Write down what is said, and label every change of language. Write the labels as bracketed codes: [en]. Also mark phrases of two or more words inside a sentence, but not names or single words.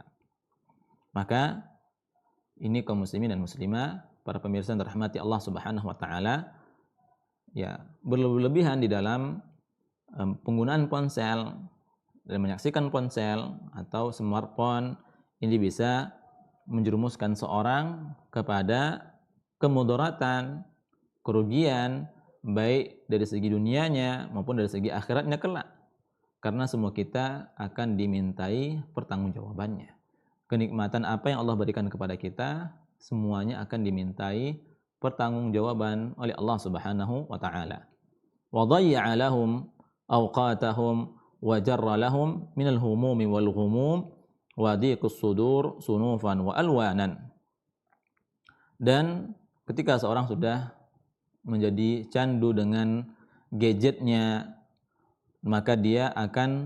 [id] Maka ini kaum muslimin dan muslimah, para pemirsa yang dirahmati Allah [ar] سبحانه وتعالى, [id] ya, berlebihan di dalam penggunaan ponsel dan menyaksikan ponsel atau smartphone ini bisa menjerumuskan seorang kepada kemudaratan, kerugian baik dari segi dunianya maupun dari segi akhiratnya kelak. Karena semua kita akan dimintai pertanggungjawabannya. Kenikmatan apa yang Allah berikan kepada kita, semuanya akan dimintai pertanggungjawaban oleh Allah [ar] سبحانه وتعالى. وضيع لهم أوقاتهم وجر لهم من الهموم والغموم وضيق الصدور صنوفا وألوانا. [id] Dan ketika seorang sudah menjadi candu dengan gadgetnya, maka dia akan